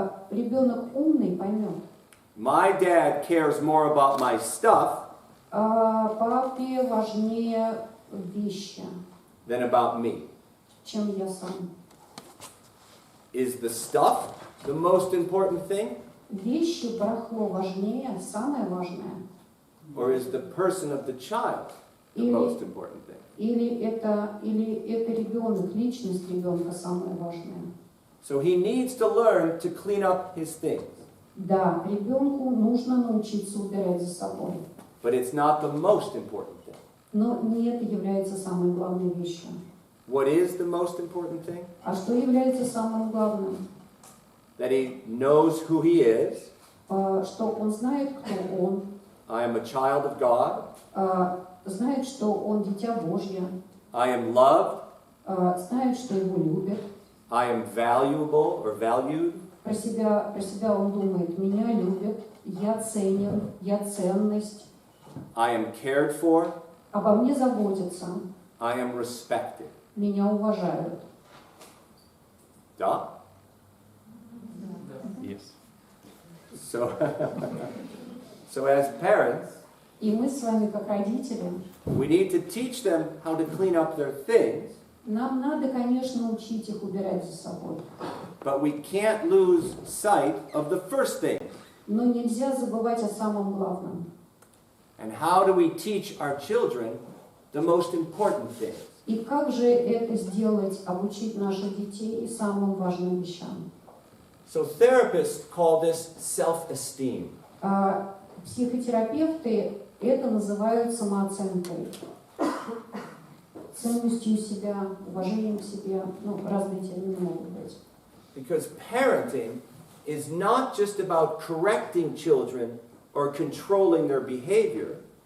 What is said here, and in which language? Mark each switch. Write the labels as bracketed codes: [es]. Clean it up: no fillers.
[ru] Ребенок умный поймет. [en] my dad cares more about my stuff [ru] Папе важнее вещи, [en] than about me. [ru] чем я сам. [en] Is the stuff the most important thing? [ru] Вещи, барахло важнее, самое важное. [en] Or is the person of the child the [ru] Или- [en] most important thing? [ru] Или это ребенок, личность ребенка самое важное. [en] So he needs to learn to clean up his things. [ru] Да, ребенку нужно научиться убирать за собой. [en] But it's not the most important thing. [ru] Но не это является самой главной вещью. [en] What is the most important thing? [ru] А что является самым главным? [en] That he knows who he is. [ru] Что он знает, кто он, [en] I am a child of God. [ru] знает, что он дитя Божье, [en] I am loved. [ru] знает, что его любят. [en] I am valuable or valued. [ru] Про себя он думает, меня любят, я ценен, я ценность, [en] I am cared for. [ru] обо мне заботятся, [en] I am respected. [ru] меня уважают. [en] Duh. Yes. So, so as parents, [ru] И мы с вами, как родители, [en] we need to teach them how to clean up their things, [ru] нам надо, конечно, учить их убирать за собой. [en] but we can't lose sight of the first thing. [ru] Но нельзя забывать о самом главном. [en] And how do we teach our children the most important things? [ru] И как же это сделать, обучить наших детей самым важным вещам? [en] So therapists call this self-esteem. [ru] Психотерапевты это называют самооценкой, ценностью себя, уважением к себе, разные термины могут быть. [en] Because parenting is not just about correcting children or controlling their behavior.